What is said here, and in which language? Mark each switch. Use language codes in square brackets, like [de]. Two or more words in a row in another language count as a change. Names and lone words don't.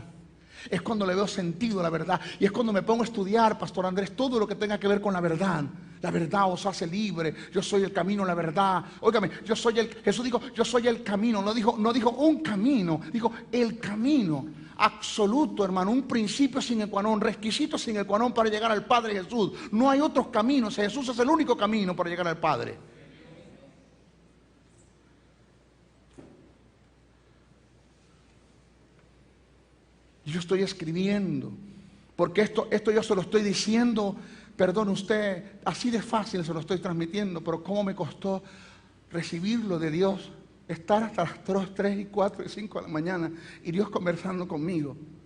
[es] Es cuando le veo sentido a la verdad. Y es cuando me pongo a estudiar, Pastor Andrés, todo lo que tenga que ver con la verdad. La verdad os hace libre. Yo soy el camino, la verdad. Óigame, Jesús dijo: yo soy el camino. No dijo un camino, dijo el camino absoluto, hermano. Un principio [la] sine qua non, [es] requisito [la] sine qua non [es] para llegar al Padre Jesús. No hay otros caminos. Jesús es el único camino para llegar al Padre. Yo estoy escribiendo, porque esto yo se lo estoy diciendo, perdone usted, así de fácil se lo estoy transmitiendo, pero cómo me costó recibirlo de Dios, estar hasta las 2, 3 y 4 y 5 de la mañana y Dios conversando conmigo.